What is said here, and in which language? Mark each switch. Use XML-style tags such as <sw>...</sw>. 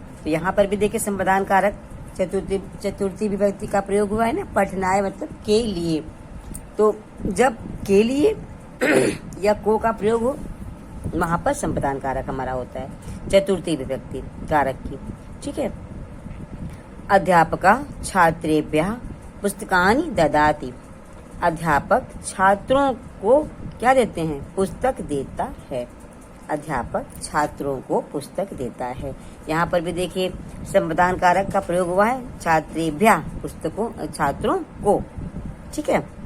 <hi>तो यहाँ पर भी देखिए संप्रदान कारक चतुर्थी विभक्ति का प्रयोग हुआ है ना। पठनाय मतलब के लिए। तो जब के लिए या को का प्रयोग हो वहां पर संप्रदान कारक हमारा होता है चतुर्थी विभक्ति कारक की। ठीक है।</hi> <sa>अध्यापका छात्रेभ्यः पुस्तकानि ददाति।</sa> <hi>अध्यापक छात्रों को क्या देते हैं? पुस्तक देता है। अध्यापक छात्रों को पुस्तक देता है। यहाँ पर भी देखिए संप्रदान कारक का प्रयोग हुआ है छात्रेभ्यः, पुस्तकों, छात्रों को। ठीक है।</hi>